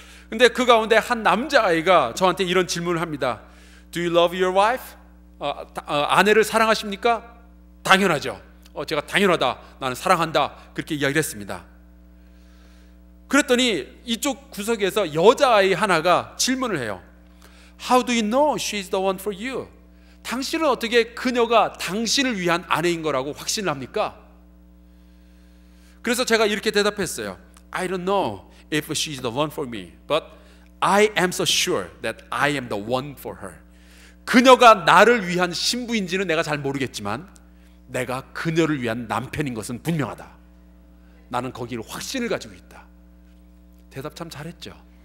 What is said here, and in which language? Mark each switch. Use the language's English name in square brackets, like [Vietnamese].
[Korean] 근데 그 가운데 한 남자아이가 저한테 이런 질문을 합니다. [English] Do you love your wife? [Korean] 아내를 사랑하십니까? 당연하죠. 제가 당연하다, 나는 사랑한다, 그렇게 이야기를 했습니다. 그랬더니 이쪽 구석에서 여자아이 하나가 질문을 해요. [English] How do you know she's the one for you? [Korean] 당신은 어떻게 그녀가 당신을 위한 아내인 거라고 확신을 합니까? 그래서 제가 이렇게 대답했어요. [English] I don't know if she's the one for me, but I am so sure that I am the one for her. [Korean] 그녀가 나를 위한 신부인지는 내가 잘 모르겠지만 내가 그녀를 위한 남편인 것은 분명하다. 나는 거기를 확신을 가지고 있다. 대답 참 잘했죠.